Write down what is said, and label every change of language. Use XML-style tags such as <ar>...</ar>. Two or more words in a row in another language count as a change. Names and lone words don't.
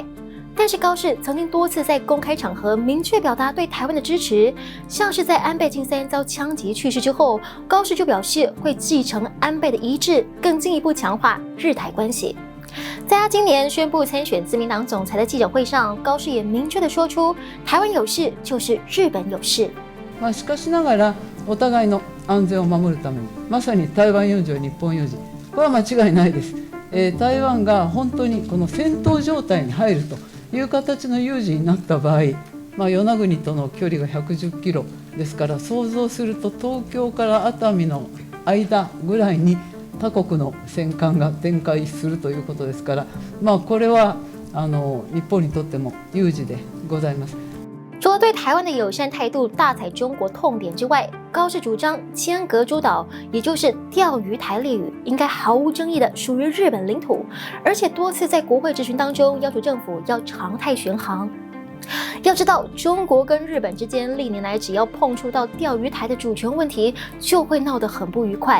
<zh>但是高市曾经多次在公开场合明确表达对台湾的支持，像是在安倍晋三遭枪击去世之后，高市就表示会继承安倍的遗志，更进一步强化日台关系。在他今年宣布参選自民党总裁的記者会上，高市也明确地说出，台湾有事就是日本有事。</zh> <ja>しかしながらお互いの安全を守るために、まさに台湾有事、日本有事、これは間違いないです。台湾が本当にこの戦闘状態に入るという形の有事になった場合、与那国との距離が110キロですから、想像すると東京から熱海の間ぐらいに他国の戦艦が展開するということですから、これは日本にとっても有事でございます。</ja> <zh>除了对台湾的友善态度大踩中国痛点之外，高市主张尖阁诸岛，也就是钓鱼台列屿，应该毫无争议的属于日本领土，而且多次在国会质询当中要求政府要常态巡航。要知道，中国跟日本之间历年来只要碰触到钓鱼台的主权问题，就会闹得很不愉快。</zh>